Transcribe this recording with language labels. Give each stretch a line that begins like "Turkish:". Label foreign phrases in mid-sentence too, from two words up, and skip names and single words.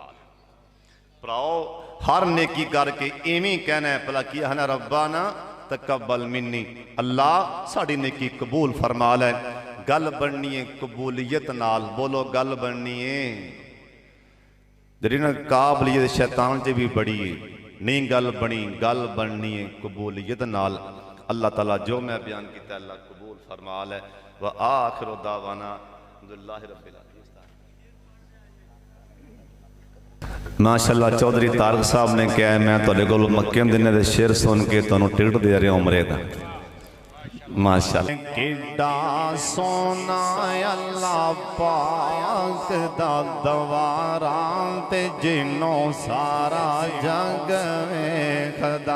Punjabi: بھراؤ ہر نیکی کر کے ایویں کہنا ہے بھلا کی ہے
Arabic: ربنا تقبل مني,
Punjabi: اللہ ساڈی نیکی قبول فرما لے. گل بننی ہے قبولیت نال، بولو گل بننی ہے جی نا قابلیت شیطان چ بھی بڑی ہے، نہیں گل بنی، گل بننی ہے قبولیت نال. اللہ تعالی جو میں بیان کیا اللہ قبول فرما لے.
Arabic: وآخر دعوانا الحمد لله رب العالمين.
Punjabi: ماشاءاللہ چوہدری طارق صاحب نے کہا ہے میں تہاڈے کول مکے مدینے دے شعر سن کے تہانوں ٹکٹ دے رہا عمرے دا. माशाअल्लाह। کڈا سوہنا اللہ پاک دا دوارا تے جنوں سارا جگ ویکھدا.